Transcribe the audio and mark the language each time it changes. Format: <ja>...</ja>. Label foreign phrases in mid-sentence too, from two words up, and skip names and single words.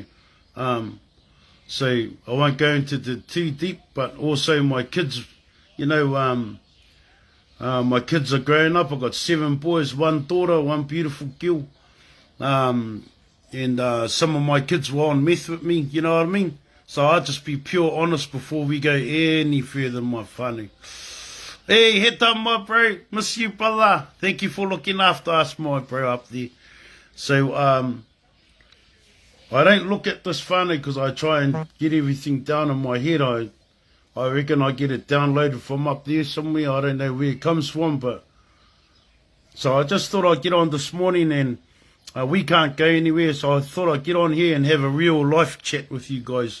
<en>So I won't go into too deep, but also my kids, you know, my kids are growing up. I've got 7 boys, 1 daughter, 1 beautiful girl. And some of my kids were on meth with me, you know what I mean? So I'll just be pure honest before we go any further, my whānau. Hey, he tā, my bro. Miss you, brother. Thank you for looking after us, my bro, up there. So, I don't look at this whānau because I try and get everything down in my head. I reckon I get it downloaded from up there somewhere. I don't know where it comes from, but... So I just thought I'd get on this morning, and we can't go anywhere, so I thought I'd get on here and have a real life chat with you guys.</en>